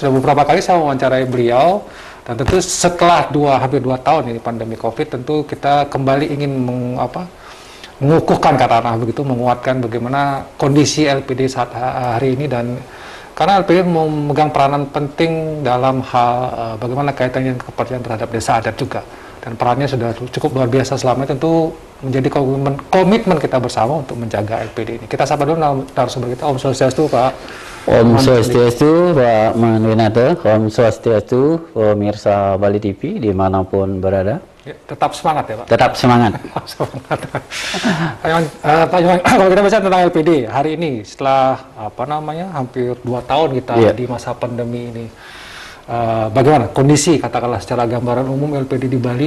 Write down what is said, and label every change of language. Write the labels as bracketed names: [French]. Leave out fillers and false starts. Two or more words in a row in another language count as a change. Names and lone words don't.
[Indonesian] Sudah beberapa kali saya mewawancarai beliau, dan tentu setelah hampir 2 tahun ini pandemi COVID, tentu kita kembali ingin mengukuhkan katakanlah begitu, menguatkan bagaimana kondisi LPD saat hari ini, dan karena LPD memegang peranan penting dalam hal bagaimana kaitannya dengan kepercayaan terhadap desa adat juga, dan perannya sudah cukup luar biasa selama ini. Tentu menjadi komitmen kita bersama untuk menjaga LPD ini. Kita sapa dulu narasumber kita. Om Swastiastu, Pak. Om Swastiastu, Pak Manwinata. Om Swastiastu, pemirsa Bali TV dimanapun berada. Ya, tetap semangat ya, Pak. Tetap semangat. Semangat. Pak Iwan, kalau kita bicara tentang LPD hari ini, setelah hampir 2 tahun kita di masa pandemi ini, bagaimana kondisi katakanlah secara gambaran umum LPD di Bali?